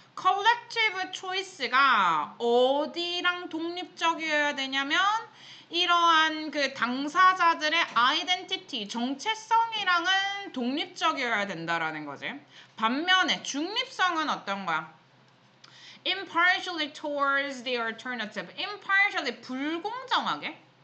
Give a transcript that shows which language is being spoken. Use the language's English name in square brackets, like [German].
[Korean] collective choice가 어디랑 독립적이어야 되냐면 이러한 그 당사자들의 identity, 정체성이랑은 독립적이어야 된다라는 거지. 반면에 중립성은 어떤 거야? [English] impartially towards the alternative. [Korean] impartially, 불공정하게.